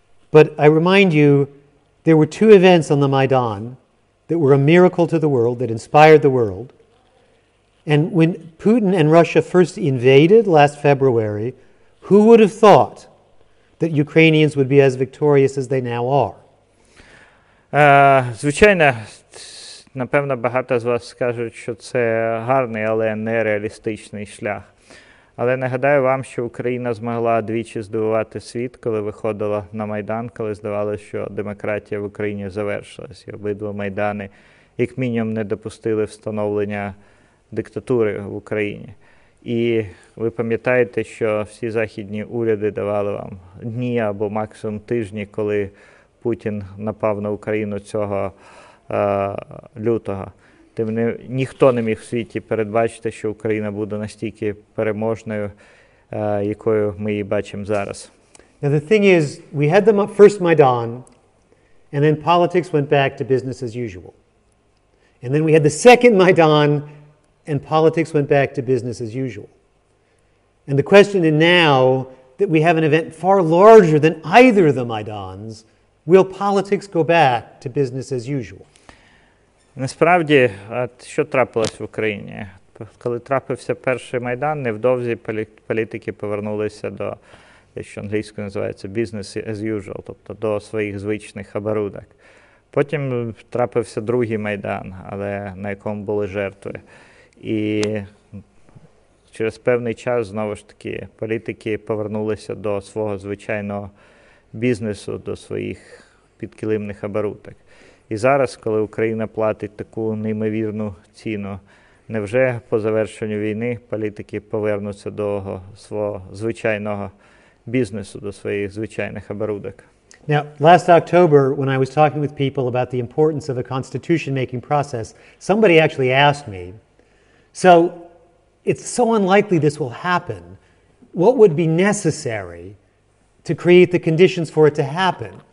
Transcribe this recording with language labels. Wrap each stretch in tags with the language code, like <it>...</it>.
<en>But I remind you, there were two events on the Maidan that were a miracle to the world, that inspired the world. And when Putin and Russia first invaded last February, who would have thought that Ukrainians would be as victorious as they now are?</en> <uk>Звичайно, напевно, багато з вас скажуть, що це гарний, але нереалістичний шлях. Але нагадаю вам, що Україна змогла двічі здивувати світ, коли виходила на Майдан, коли здавалося, що демократія в Україні завершилась. І обидва Майдани, як мінімум, не допустили встановлення диктатури в Україні. І ви пам'ятаєте, що всі західні уряди давали вам дні або максимум тижні, коли Путін напав на Україну цього лютого. Ніхто не міг в світі передбачити, що Україна буде настільки переможною, якою ми її бачимо зараз.</uk> <en>Now the thing is, we had the first Maidan, and then politics went back to business as usual. And then we had the second Maidan, and politics went back to business as usual. And the question is now that we have an event far larger than either of the Maidans, will politics go back to business as usual?</en> <uk>Насправді, що трапилось в Україні? Коли трапився перший Майдан, невдовзі політики повернулися до, що англійською називається</uk> <en>business as usual,</en> <uk>тобто до своїх звичних оборудок. Потім трапився другий Майдан, але на якому були жертви. І через певний час, знову ж таки, політики повернулися до свого звичайного бізнесу, до своїх підкилимних оборудок. І зараз, коли Україна платить таку неймовірну ціну невже по завершенню війни політики повернуться до свого звичайного бізнесу, до своїх звичайних оборудок?</uk> <en>Now, last October, when I was talking with people about the importance of a constitution-making process, somebody actually asked me, so it's so unlikely this will happen. What would be necessary to create the conditions for it to happen?</en>